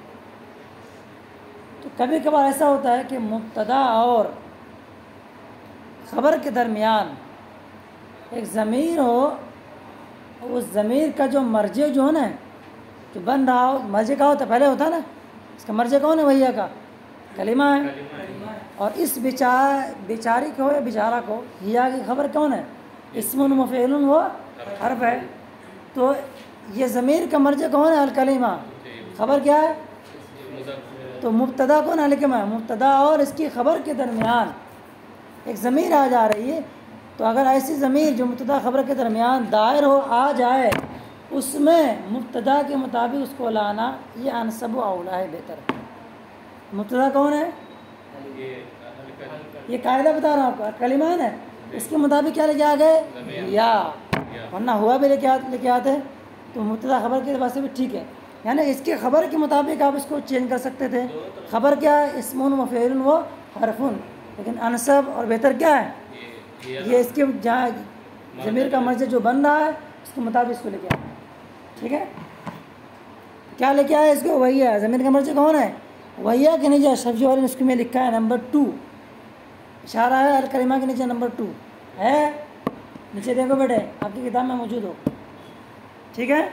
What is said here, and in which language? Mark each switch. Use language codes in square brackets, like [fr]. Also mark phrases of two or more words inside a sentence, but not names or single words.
[ur] تو کبھی کبھار ایسا ہوتا ہے کہ مبتدا اور خبر کے درمیان ایک ضمیر ہو، اس ضمیر کا جو مرجع جو ہے نا، جو بن رہا ہو، مرجع کا ہوتا پہلے ہوتا ہے نا، اس کا مرجع کون ہے؟ وہیا کا کلمہ ہے، اور اس بیچاری کو یا بیچارہ کو ہیا کی خبر کون ہے؟ اسم و فعل و حرف ہے۔ تو یہ ضمیر کا مرجع کون ہے؟ الکلمہ، خبر کیا ہے؟ تو مبتدا کون ہے؟ الکلمہ ہے۔ مبتدا اور اس کی خبر کے درمیان ایک ضمیر آ جا رہی ہے، تو اگر ایسی ضمیر جو مبتدا خبر کے درمیان دائر ہو آ جائے، اس میں مبتدا کے مطابق اس کو لانا یہ انسب و اولا ہے، بہتر ہے۔ مبتدا کون ہے؟ یہ قاعدہ بتا رہا ہوں آپ کو، کلمہ ہے نا، اس کے مطابق کیا لے کے آ گئے؟ یا، ورنہ ہوا بھی لے کے آتے تو مبتدا خبر کے اعتبار سے بھی ٹھیک ہے، یعنی اس کے خبر کے مطابق آپ اس کو چینج کر سکتے تھے۔ خبر کیا ہے؟ اسم و فعل و حرف، لیکن انسب اور بہتر کیا ہے؟ یہ اس کے جہاں ضمیر کا مرجع جو بن رہا ہے اس کے مطابق اس کو لے کے آئے، ٹھیک ہے؟ کیا لے کے آئے اس کو؟ وہی ہے۔ ضمیر کا مرجع کون ہے؟ وہی ہے کہ نیچے شفیع والے نے اس میں لکھا ہے نمبر 2، اشارہ ہے الکلمہ کے نیچے نمبر 2 ہے، نیچے دیکھو بیٹے، آپ کی کتاب میں موجود ہو، ٹھیک ہے؟